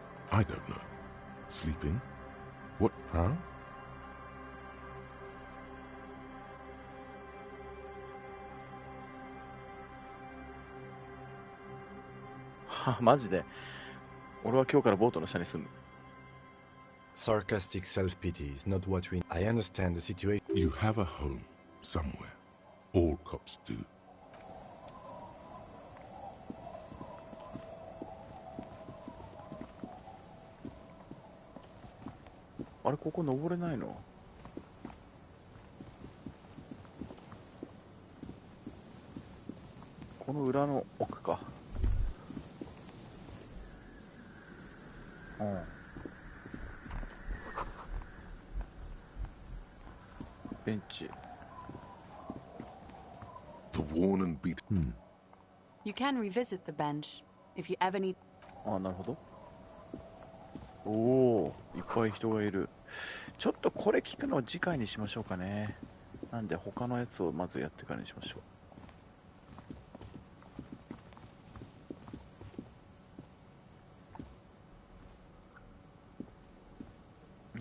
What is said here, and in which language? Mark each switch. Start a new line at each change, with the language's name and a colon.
English: I don't know. Sleeping? What? Huh?
Japanese: は、マジで。俺は今日からボートの下に住む。
English: Sarcastic self-pity is not what we... I understand the situation. You have a home somewhere. All cops do.
Japanese: あれ、ここ登れないの？この裏の奥か。うん。ベンチ。
English: The worn and beat. You can revisit the bench if you ever need.
Japanese: あ、なるほど。おお、いっぱい人がいる。ちょっとこれ聞くのを次回にしましょうかね。なんで他のやつをまずやってからにしましょう。